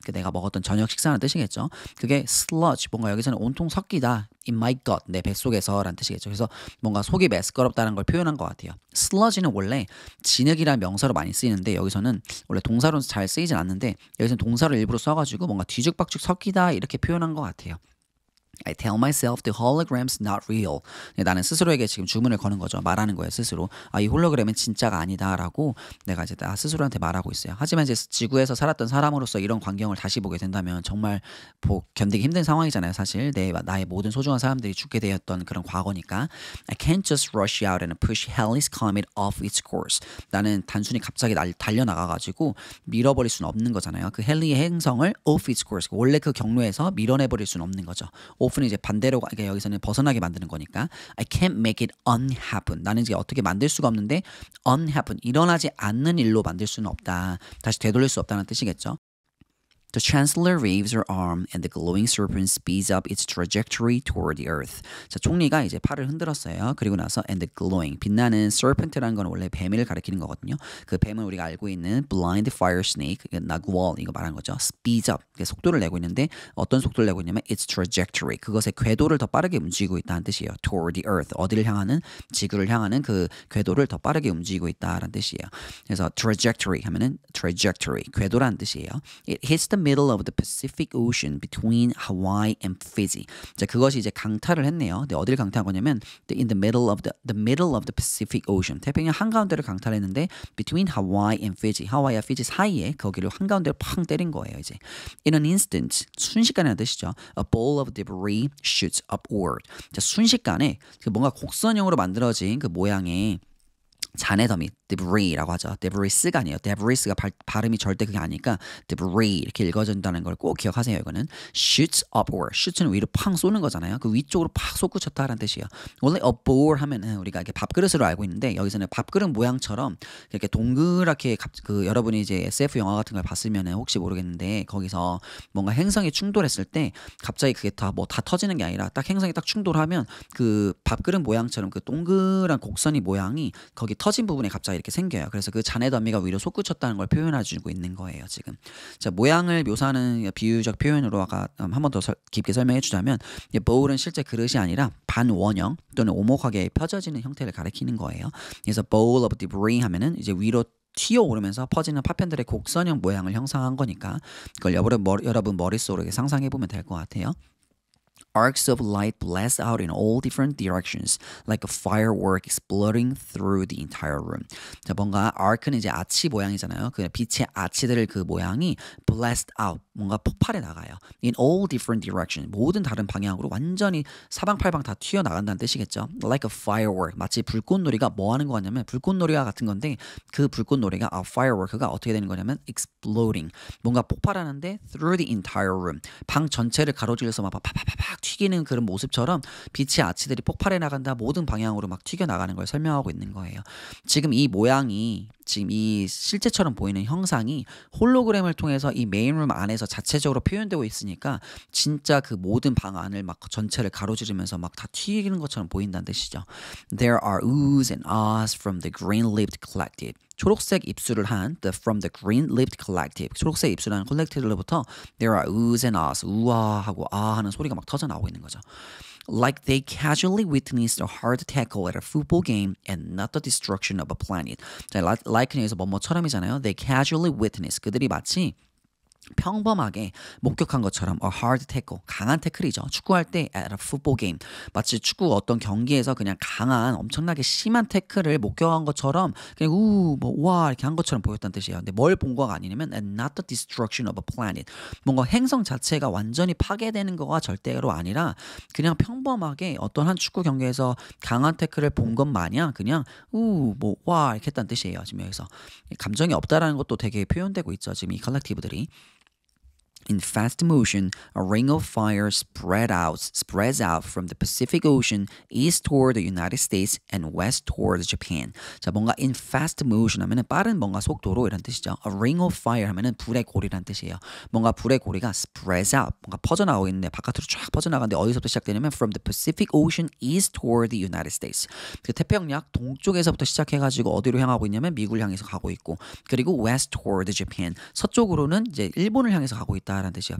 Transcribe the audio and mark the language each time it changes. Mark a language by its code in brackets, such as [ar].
[ko] 내가 먹었던 저녁 식사라는 뜻이겠죠. 그게 sludge, 뭔가 여기서는 온통 섞이다. [en] In my gut, [ko] 내 뱃속에서 라는 뜻이겠죠. 그래서 뭔가 속이 메스꺼럽다는 걸 표현한 것 같아요. sludge는 원래 진흙이라는 명사로 많이 쓰이는데 여기서는 원래 동사로 잘 쓰이진 않는데 여기서는 동사를 일부러 써가지고 뭔가 뒤죽박죽 섞이다 이렇게 표현한 것 같아요. [en] I tell myself the hologram's not real. [ko] 나는 스스로에게 지금 주문을 거는 거죠. 말하는 거예요, 스스로. 이 홀로그램은 진짜가 아니다라고 내가 이제 나 스스로한테 말하고 있어요. 하지만 이제 지구에서 살았던 사람으로서 이런 광경을 다시 보게 된다면 정말 견디기 힘든 상황이잖아요, 사실. 나의 모든 소중한 사람들이 죽게 되었던 그런 과거니까. [en] I can't just rush out and push Halley's comet off its course. [ko] 나는 단순히 갑자기 달려나가가지고 밀어버릴 수는 없는 거잖아요. 그 헨리의 행성을 [en] off its course, [ko] 원래 그 경로에서 밀어내버릴 수는 없는 거죠. off는 이제 반대로, 그러니까 여기서는 벗어나게 만드는 거니까. [en] I can't make it unhappen. [ko] 나는 이제 어떻게 만들 수가 없는데 unhappen, 일어나지 않는 일로 만들 수는 없다. 다시 되돌릴 수 없다는 뜻이겠죠. [en] The chancellor waves her arm and the glowing serpent speeds up its trajectory toward the earth. [ko] 자, 총리가 이제 팔을 흔들었어요. 그리고 나서 [en] and the glowing, [ko] 빛나는 serpent라는 건 원래 뱀을 가리키는 거거든요. 그 뱀은 우리가 알고 있는 [en] blind fire snake, [ko] 나구월 이거 말하는 거죠. [en] speeds up, [ko] 속도를 내고 있는데 어떤 속도를 내고 있냐면 [en] its trajectory, [ko] 그것의 궤도를 더 빠르게 움직이고 있다는 뜻이에요. [en] toward the earth, [ko] 어디를 향하는, 지구를 향하는 그 궤도를 더 빠르게 움직이고 있다라는 뜻이에요. 그래서 trajectory 하면은 trajectory, 궤도라는 뜻이에요. [en] It hits the middle of the Pacific Ocean between Hawaii and Fiji. [ko] 자, 그것이 이제 강타를 했네요. 근데 어디를 강타한 거냐면 [en] in the middle of the Pacific Ocean. [ko] 태평양 한가운데를 강타를 했는데 [en] between Hawaii and Fiji. [ko] 하와이와 피지 사이에 거기를 한가운데로 팡 때린 거예요, 이제. [en] In an instant, [ko] 순식간이라는 뜻이죠. [en] A bowl of debris shoots upward. [ko] 자, 순식간에 뭔가 곡선형으로 만들어진 그 모양의 잔해 더미, debris라고 하죠. debris가 아니에요. debris가 발음이 절대 그게 아니니까 debris 이렇게 읽어진다는 걸 꼭 기억하세요. 이거는 [en] shoots upward. [ko] shoot는 위로 팡 쏘는 거잖아요. 그 위쪽으로 팍 솟구쳤다라는 뜻이에요. 원래 a bowl 하면은 우리가 이렇게 밥그릇으로 알고 있는데 여기서는 밥그릇 모양처럼 이렇게 동그랗게 여러분이 이제 SF 영화 같은 걸 봤으면은 혹시 모르겠는데 거기서 뭔가 행성이 충돌했을 때 갑자기 그게 다 터지는 게 아니라 딱 행성이 딱 충돌하면 그 밥그릇 모양처럼 그 동그란 곡선이 모양이 거기 터진 부분에 갑자기 이렇게 생겨요. 그래서 그 잔해 더미가 위로 솟구쳤다는 걸 표현해주고 있는 거예요, 지금. 자, 모양을 묘사하는 비유적 표현으로 아까 한 번 더 깊게 설명해 주자면 bowl은 실제 그릇이 아니라 반원형 또는 오목하게 펴져지는 형태를 가리키는 거예요. 그래서 [en] bowl of debris [ko] 하면은 이제 위로 튀어오르면서 퍼지는 파편들의 곡선형 모양을 형상한 거니까 그걸 여러분 머릿속으로 상상해 보면 될 것 같아요. [en] Arcs of light blast out in all different directions, like a firework exploding through the entire room. [ko] 자, 뭔가 arc는 이제 아치 모양이잖아요. 그 빛의 아치들 그 모양이 [en] blast out, [ko] 뭔가 폭발해 나가요. [en] In all different directions, [ko] 모든 다른 방향으로 완전히 사방팔방 다 튀어나간다는 뜻이겠죠. [en] Like a firework, [ko] 마치 불꽃놀이가 뭐 하는 거 같냐면 불꽃놀이와 같은 건데 그 불꽃놀이가 firework가 어떻게 되는 거냐면 exploding, 뭔가 폭발하는데 [en] through the entire room, [ko] 방 전체를 가로질러서 막 파파파팍 튀기는 그런 모습처럼 빛의 아치들이 폭발해 나간다, 모든 방향으로 막 튀겨 나가는 걸 설명하고 있는 거예요. 지금 이 모양이 지금 이 실제처럼 보이는 형상이 홀로그램을 통해서 이 메인룸 안에서 자체적으로 표현되고 있으니까 진짜 그 모든 방 안을 막 전체를 가로지르면서 막 다 튀기는 것처럼 보인다는 뜻이죠. [en] There are oohs and ahs from the green-lipped collective. [ko] 초록색 입술을 한 [en] from the green-lipped collective. [ko] 초록색 입술을 한 콜렉티브로부터 [en] there are oohs and ahs. [ko] 우와 하고 아 하는 소리가 막 터져 나오고 있는 거죠. [en] Like they casually witnessed a hard tackle at a football game and not the destruction of a planet. [ko] 자, like는 여기서 뭐뭐처럼이잖아요. [en] They casually witnessed. [ko] 그들이 마치 평범하게 목격한 것처럼 [en] a hard tackle, [ko] 강한 태클이죠. 축구할 때 [en] at a football game, [ko] 마치 축구 어떤 경기에서 그냥 강한 엄청나게 심한 태클을 목격한 것처럼 그냥 와 이렇게 한 것처럼 보였다는 뜻이에요. 근데 뭘 본 거가 아니냐면 [en] and not the destruction of a planet, [ko] 뭔가 행성 자체가 완전히 파괴되는 거가 절대로 아니라 그냥 평범하게 어떤 한 축구 경기에서 강한 태클을 본 것 마냥 그냥 와 이렇게 했다는 뜻이에요. 지금 여기서 감정이 없다라는 것도 되게 표현되고 있죠. 지금 이 컬렉티브들이. [en] In fast motion, a ring of fire spreads out from the Pacific Ocean east toward the United States and west toward Japan. [ko] 자, 뭔가 [en] in fast motion [ko] 하면은 빠른 뭔가 속도로 이런 뜻이죠. [en] A ring of fire [ko] 하면은 불의 고리란 뜻이에요. 뭔가 불의 고리가 [en] spreads out, [ko] 뭔가 퍼져나가고 있는데 바깥으로 쫙 퍼져나가는데 어디서부터 시작되냐면 [en] from the Pacific Ocean east toward the United States. [ko] 그 태평양 동쪽에서부터 시작해가지고 어디로 향하고 있냐면 미국을 향해서 가고 있고, 그리고 [en] west toward Japan, [ko] 서쪽으로는 이제 일본을 향해서 가고 있다. 라는 뜻이야.